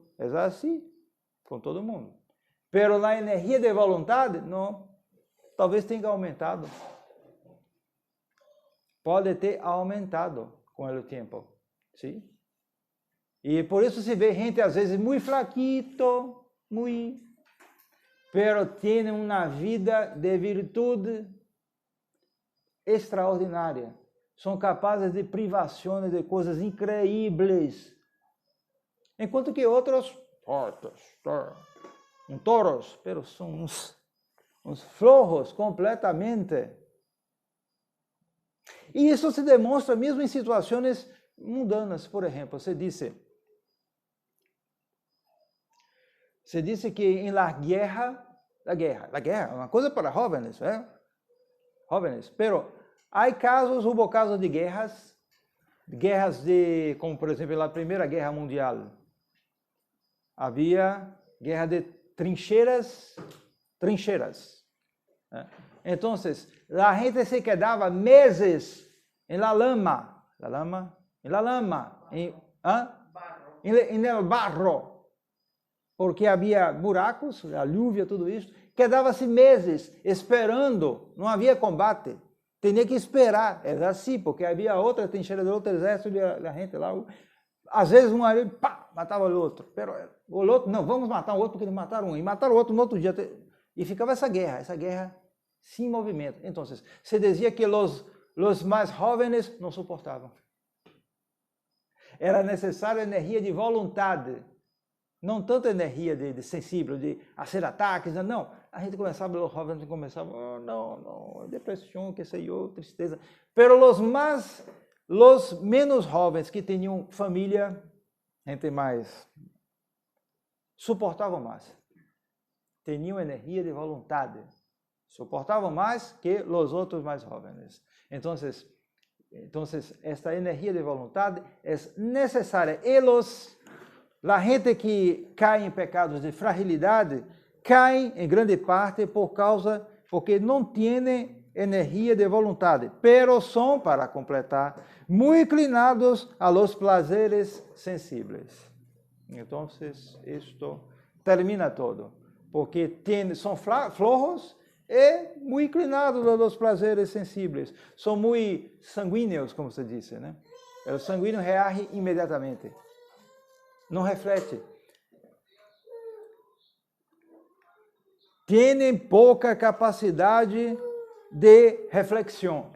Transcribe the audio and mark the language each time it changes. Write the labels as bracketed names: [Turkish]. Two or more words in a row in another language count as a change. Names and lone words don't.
[Portuguese] É assim, com todo mundo. Pero na energia de vontade, não. Talvez tenha aumentado. Pode ter aumentado com o tempo. Sim? E por isso se vê gente, às vezes, muito flaquito, pero tem uma vida de virtude extraordinária. São capazes de privações de coisas incríveis. Enquanto que outros, toros, pero são uns flojos completamente. E isso se demonstra mesmo em situações mundanas. Por exemplo, se disse que em [Spanish] la guerra [Portuguese] é uma coisa para jovens, [Spanish] jóvenes, pero [Portuguese] há casos, [Spanish] hubo casos [Portuguese] de guerras de, como por exemplo, na Primeira Guerra Mundial, havia guerra de trincheiras. Então, a gente se quedava meses em [Spanish] la lama, [Portuguese] em [Spanish] el barro, [Portuguese] porque havia buracos, a lluvia, tudo isso. Quedava-se meses esperando, não havia combate. Tinha que esperar, era assim, porque havia outra trincheira de outro exército, a gente lá, às vezes um ali, matava o outro. Pero o outro, não, vamos matar o outro, porque eles mataram um, e mataram o outro no outro dia. E ficava essa guerra sem movimento. Então, se dizia que os mais jovens não suportavam. Era necessária energia de vontade. Não tanto energia de sensível, de fazer ataques, não. A gente começava, os jovens começavam, oh, não, depressão, que sei eu, tristeza. [Spanish] Pero los menos [Portuguese] jovens que tinham família, gente mais, suportavam mais. Tinham energia de vontade. Suportavam mais que os outros mais jovens. Então, esta energia de vontade é necessária. A gente que cai em pecados de fragilidade, cai em grande parte porque não tem energia de vontade, pero são, para completar, muito inclinados [Spanish] a los placeres sensibles. [Portuguese] Então, isto termina todo, porque são flojos e muito inclinados [Spanish] a los placeres sensibles. [Portuguese] São muito sanguíneos, como se diz, né? O sanguíneo reage imediatamente. Não reflete. Tem pouca capacidade de reflexão.